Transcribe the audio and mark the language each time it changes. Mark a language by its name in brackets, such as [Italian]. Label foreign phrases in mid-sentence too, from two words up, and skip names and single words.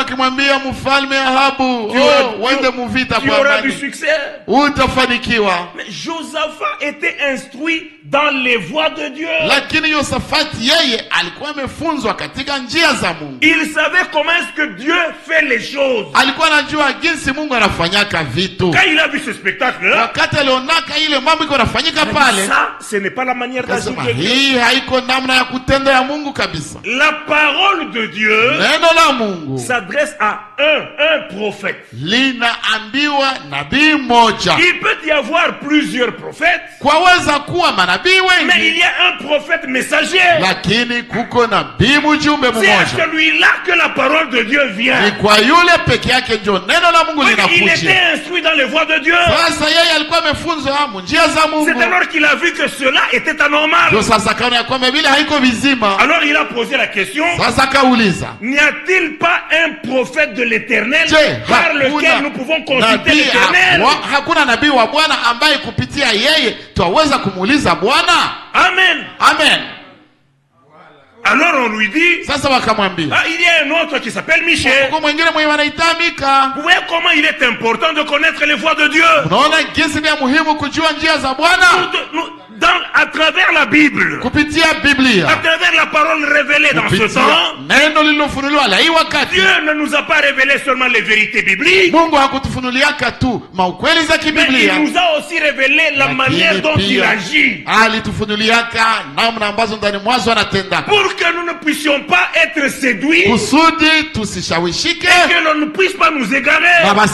[French] Tu auras du succès. Mais Josaphat était instruit dans les voies de Dieu. Il savait comment est-ce que Dieu fait les choses. [Swahili] jinsi Mungu anafanyaka vitu. [French] Quand il a vu ce spectacle-là, [Swahili] wakati alionaka ile mambo iko nafanyika pale, [French] ça, ce n'est pas la manière d'agir de Dieu. [Swahili] Hii haiko namna ya kutenda ya Mungu kabisa. [French] La parole de Dieu [Swahili] neno la Mungu [French] s'adresse à un prophète. [Swahili] Linaambiwa nabii mmoja. [French] Il peut y avoir plusieurs prophètes, [Swahili] kwaweza kuwa manabii wengi, [French] mais il y a un prophète messager. [Swahili] Lakini kuko nabii mjumbe mmoja. [French] C'est à celui-là que la parole de Dieu vient. [Swahili] Ni kwa yule peke yake ndio neno la Mungu linakuja. [French] Il était instruit dans les voies de Dieu. [Swahili] Sasa yeye alikuwa amefunzwa njia za Mungu. [French] C'est alors qu'il a vu que cela était anormal. [Swahili] Ndio sasa kaona ya kwamba vile haiko vizima. [French] Alors il a posé la question. [Swahili] Sasa kauliza, [French] n'y a-t-il pas un prophète de l'Éternel par lequel nous pouvons consulter l'Éternel? [Swahili] Hakuna nabii wa Bwana ambaye kupitia yeye twaweza kumuuliza Bwana? Amen. Amen. [French] Alors on lui dit, [Swahili] sasa wakamwambia, [French] il y a un autre qui s'appelle Michel. Vous voyez comment il est important de connaître les voies de Dieu. À travers la Bible, à travers la parole révélée dans ce temps, Dieu ne nous a pas révélé seulement les vérités bibliques, mais il nous a aussi révélé la manière dont il agit, pour que nous ne puissions pas être séduits, et que l'on ne puisse pas nous égarer.